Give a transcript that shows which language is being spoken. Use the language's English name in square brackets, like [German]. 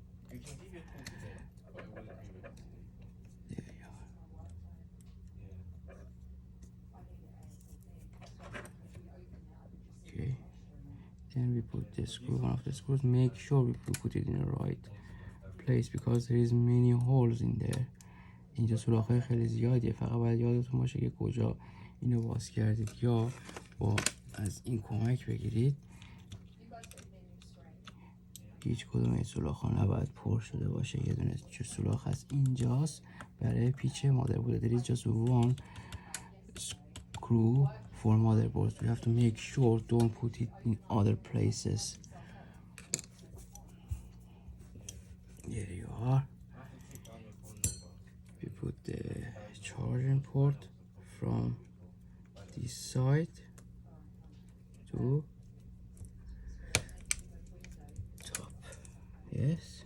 [English] You can give it a today, but it won't be ready today. There you are. Okay. Then we put the screw, one of the screws. Make sure we put it in the right place because there is many holes in there. [Persian] اینجا سوراخ‌های خیلی زیادیه. فقط باید یادتون باشه که کجا اینو باز کردید یا با از این کمک بگیرید. هیچ کدوم این سوراخ ها نباید پر شده باشه. یه دونه سوراخ هست اینجاست برای پیچ مادربرد. [English] There is just one screw for motherboard. You have to make sure don't put it in other places. Here you are. We put the charging port from this side to top. Yes.